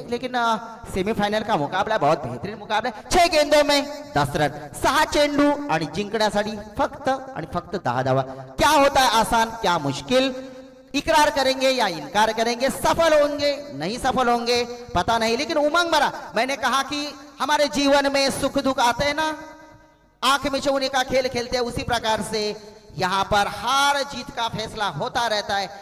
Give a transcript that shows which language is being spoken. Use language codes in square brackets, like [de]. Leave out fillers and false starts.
[hi] लेकिन सेमीफाइनल का मुकाबला बहुत बेहतरीन मुकाबला है। 6 गेंदों में 10 रन, [mr] 6 चेंडू आणि जिंकण्यासाठी फक्त 10 धावा। [hi] क्या होता है आसान, क्या मुश्किल। इकरार करेंगे या इनकार करेंगे, सफल होंगे नहीं सफल होंगे पता नहीं, लेकिन उमंग भरा। मैंने कहा कि हमारे जीवन में सुख दुख आते हैं ना, आंख मिचौनी का खेल खेलते हैं, उसी प्रकार से यहां पर हार जीत का फैसला होता रहता है।